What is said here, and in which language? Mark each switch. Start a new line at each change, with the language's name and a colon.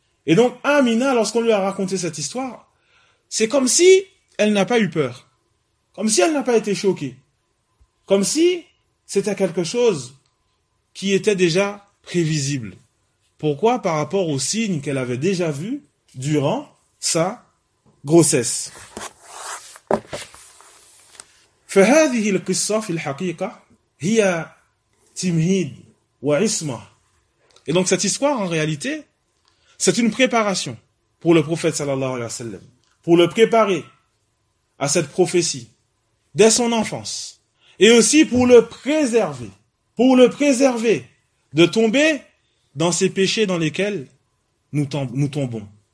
French: Et donc Amina, lorsqu'on lui a raconté cette histoire, c'est comme si elle n'a pas eu peur. Comme si elle n'a pas été choquée. Comme si c'était quelque chose qui était déjà prévisible. Pourquoi? Par rapport au signe qu'elle avait déjà vu durant sa grossesse.
Arabic: فهذه القصة في الحقيقة هي تمهيد وعصمة.
French: Et donc cette histoire, en réalité, c'est une préparation pour le prophète sallallahu alayhi wa sallam, pour le préparer à cette prophétie dès son enfance, et aussi pour le préserver de tomber dans ces péchés dans lesquels nous tombons.